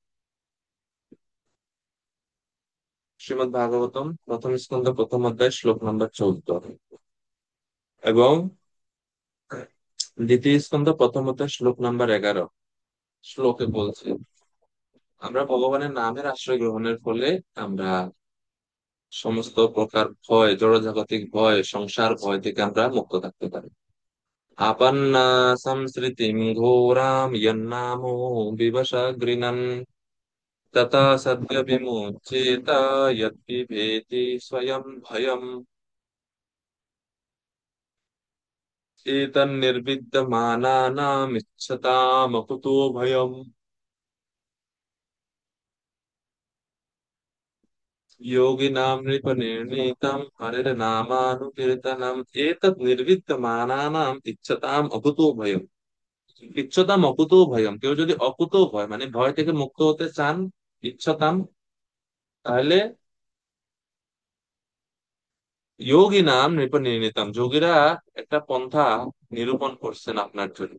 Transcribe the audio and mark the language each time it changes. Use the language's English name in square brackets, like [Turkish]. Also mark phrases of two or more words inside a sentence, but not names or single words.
[Bangla] শ্রীমদ্ ভাগবতম প্রথম স্কন্ধ প্রথম অধ্যায় শ্লোক নাম্বার 14, এবং দ্বিতীয় স্কন্ধ প্রথম অধ্যায় শ্লোক নাম্বার 11 শ্লোকে বলছে, আমরা ভগবানের নামের আশ্রয় গ্রহণের ফলে আমরা সমস্ত প্রকার ভয়, জড়জাগতিক ভয়, সংসার ভয় থেকে আমরা মুক্ত থাকতে পারি। [Sanskrit] আপন্না সংসৃতিম ঘোরাম যন্নামো বিবশা গৃণন তথা সদ্য বিমুচ্যেত যদ্বিভেতি স্বয়ং ভয়ম एतन्निर्विद्यमानानामिच्छतामकुतो भयम् योगिनां नृपनिर्णीतम् हरिर्नामानुकीर्तनम् एतत् निर्विद्यमानानाम इच्छताम अकुतो भयम्। ইচ্ছতাম অকুতো ভয়ম, [Bangla] কেউ যদি [Sanskrit] অকুতো ভয় [Bangla] মানে ভয় থেকে মুক্ত হতে চান, ইচ্ছতাম, তাহলে [Sanskrit] যোগী নাম নৃপনির্ণীতম, [Bangla] যোগীরা একটা পন্থা নিরূপণ করছেন আপনার জন্য।